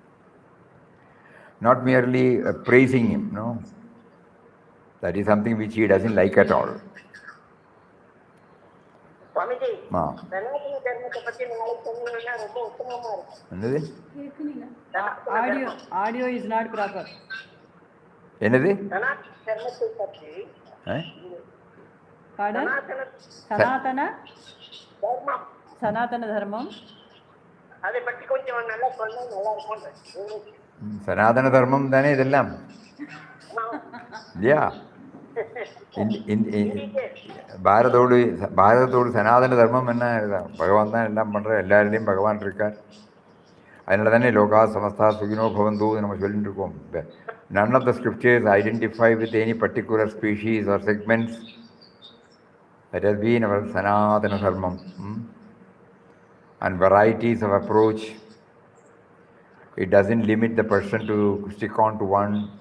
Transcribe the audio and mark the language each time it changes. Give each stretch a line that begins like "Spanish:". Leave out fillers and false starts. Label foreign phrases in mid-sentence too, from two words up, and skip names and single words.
English: Not merely praising him, That is something which he doesn't like at all. Swamiji, audio is not proper. Pardon? Sanatana Dharmam.
Tamil: சனாதன தர்மம் தானே இதெல்லாம்.
English: Yeah.
Tamil: பாரதத்தோடு சனாதன தர்மம் என்ன பகவான் தான் எல்லாம் பண்ணுற, எல்லாரிலையும் பகவான் இருக்கார். அதனால தானே
Sanskrit: लोकाः समस्ताः सुखिनो भवन्तु
Tamil: நம்ம சொல்லிட்டு இருக்கோம்.
English: None of the scriptures identify with any particular species or segments. That has been our Sanatana Dharmam. And varieties of approach. It doesn't limit the person to stick on to one.